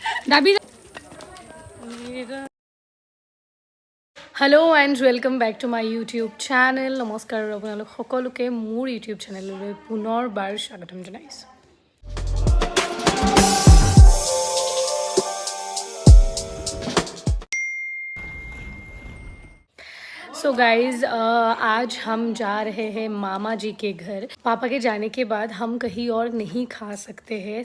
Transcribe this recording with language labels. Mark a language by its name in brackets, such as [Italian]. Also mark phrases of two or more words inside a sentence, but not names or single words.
[English] দাবি hello and welcome back to my YouTube channel. [Assamese] নমস্কাৰ আপোনালোক সকলোকে মোৰ ইউটিউব চেনেললৈ পুনৰবাৰ স্বাগতম জনাইছোঁ। [English] so guys [Hindi] आज हम जा रहे हैं मामा जी के घर। पापा के जाने के बाद हम कहीं और नहीं खा सकते हैं।